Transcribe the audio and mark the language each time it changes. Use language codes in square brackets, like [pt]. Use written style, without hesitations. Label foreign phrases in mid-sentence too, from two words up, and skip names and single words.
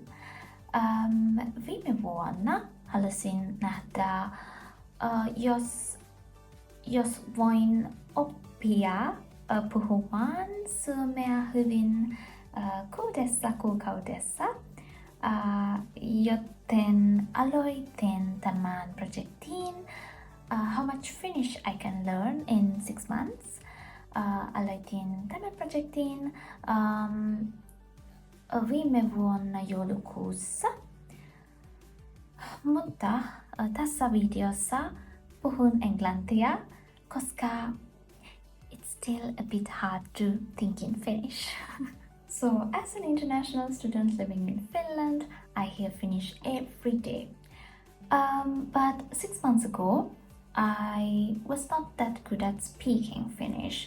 [fi] Viime vuonna halusin nähdä, jos voin oppia puhumaan suomea hyvin 6 kuukaudessa, joten aloitin tämän projektin [en] How much Finnish I can learn in 6 months. [fi] Aloitin tämän projektin viime vuonna joulukuussa, mutta tässä videossa puhun englantia, koska [en] it's still a bit hard to think in Finnish. So, as an international student living in Finland, I hear Finnish every day. But 6 months ago, I was not that good at speaking Finnish.